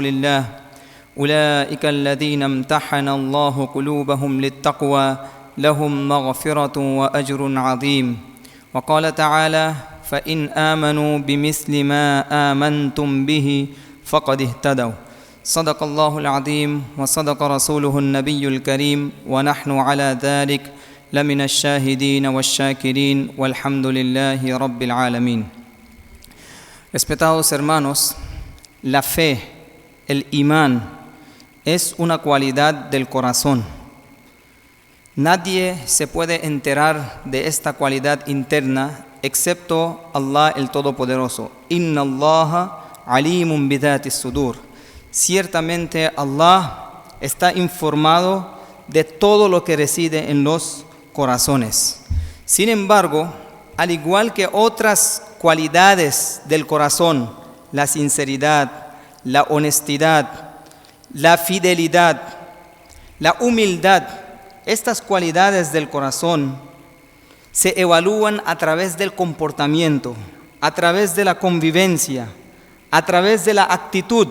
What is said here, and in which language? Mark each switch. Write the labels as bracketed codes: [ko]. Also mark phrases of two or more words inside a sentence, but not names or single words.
[ar] الله أولئك الذين امتحن الله قلوبهم للتقوى لهم مغفرة وأجر عظيم وقال تعالى فإن آمنوا بمثل ما آمنتم به فقد اهتدوا صدق الله العظيم وصدق رسوله النبي الكريم ونحن على ذلك لمن الشاهدين والشاكرين والحمد لله رب العالمين. [es] Respetados hermanos, la fe, el imán, es una cualidad del corazón. Nadie se puede enterar de esta cualidad interna excepto Allah el Todopoderoso. [ar] إن الله عليم بذات الصدور. [es] Ciertamente Allah está informado de todo lo que reside en los corazones. Sin embargo, al igual que otras cualidades del corazón, la sinceridad, la honestidad, la fidelidad, la humildad, estas cualidades del corazón se evalúan a través del comportamiento, a través de la convivencia, a través de la actitud.